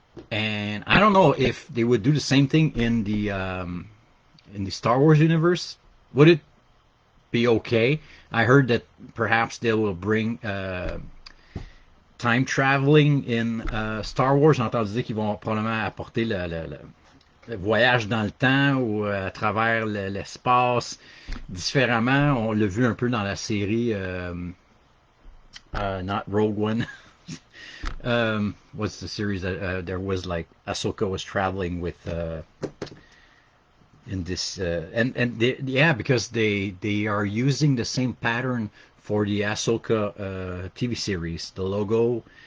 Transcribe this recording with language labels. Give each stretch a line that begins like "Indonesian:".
English: And I don't know if they would do the same thing in the Star Wars universe. Would it be okay? I heard that perhaps they will bring time traveling in Star Wars.
French: J'ai entendu dire qu'ils vont probablement apporter le voyage dans le temps ou à travers l'espace différemment. On l'a vu un peu dans la série not Rogue One.
English: What's the series that there was, like, Ahsoka was traveling with in this yeah, because they are using the same pattern for the Ahsoka TV series, the logo.